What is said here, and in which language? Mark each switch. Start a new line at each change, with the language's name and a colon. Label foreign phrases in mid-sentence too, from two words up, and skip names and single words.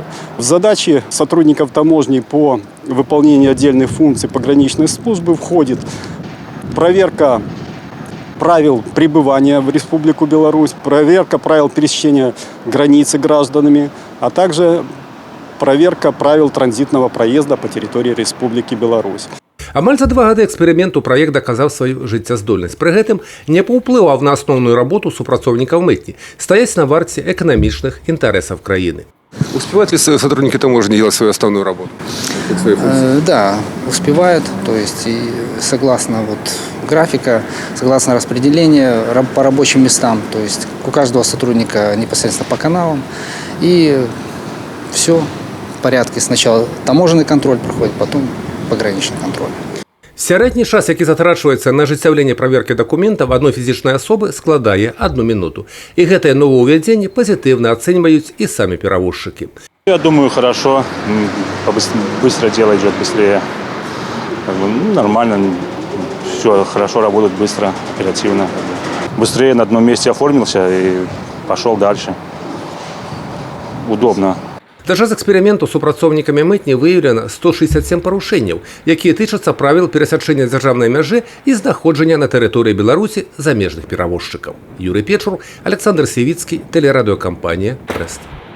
Russian: В задачи сотрудников таможни по выполнению отдельных функций пограничной службы входит проверка правил пребывания в Республику Беларусь, проверка правил пересечения границы гражданами, а также проверка правил транзитного проезда по территории Республики Беларусь.
Belarusian: Амаль за 2 гады эксперименту праект доказаў сваю жыццяздольнасць. Пры гэтым не паўплываў на асноўную работу супрацоўнікаў мытні, стаяць на варце эканамічных інтарэсаў краіны.
Russian: Успевают ли сотрудники таможни делать свою основную работу? Да, успевают. То есть и согласно графика, согласно распределению по рабочим местам. То есть у каждого сотрудника непосредственно по каналам. И все в порядке. Сначала таможенный контроль проходит, потом пограничный контроль.
Belarusian: Сярэдні час, які затрачваецца на ажыццяўленне праверкі дакументаў адной фізічнай асобы, складае 1 минуту. И гэтае новаўвядзенне пазітыўна ацэньваюць і самі перавозчыкі.
Russian: Я думаю, хорошо. Быстро дело идет, быстрее. Нормально. Все хорошо работает, быстро, оперативно. Быстрее на одном месте оформился и пошел дальше. Удобно.
Belarusian: За час эксперименту супрацоўнікамі мытні выяўлена 167 парушэнняў, якія тычацца правіл перасячэння дзяржаўнай мяжы і знаходжання на тэрыторыі Беларусі замежных перавозчыкаў. Юрый Печур, Александр Севіцкі, тэлерадыёкампанія «Брест».